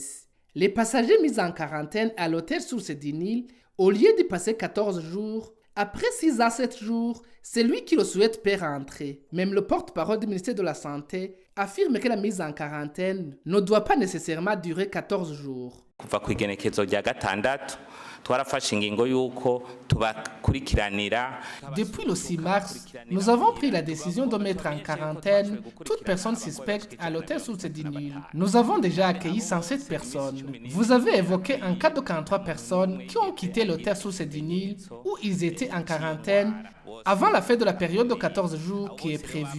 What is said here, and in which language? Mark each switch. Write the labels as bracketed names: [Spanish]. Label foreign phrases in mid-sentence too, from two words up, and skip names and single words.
[French] Les passagers mis en quarantaine à l'hôtel Source du Nil, au lieu de passer 14 jours, après 6 à 7 jours, celui qui le souhaite peut rentrer. Même le porte-parole du ministère de la Santé affirme que la mise en quarantaine ne doit pas nécessairement durer 14 jours. [Rundi] Kuva ku igenekezo rya gatandatu twarafashe ingingo yuko tubakurikiranira. [French] Depuis le 6 mars, nous avons pris la décision de mettre en quarantaine toute personne suspecte à l'hôtel Source du Nil. Nous avons déjà accueilli 107 personnes. Vous avez évoqué un cas de 43 personnes qui ont quitté l'hôtel Source du Nil où ils étaient en quarantaine avant la fin de la période de 14 jours qui est prévue.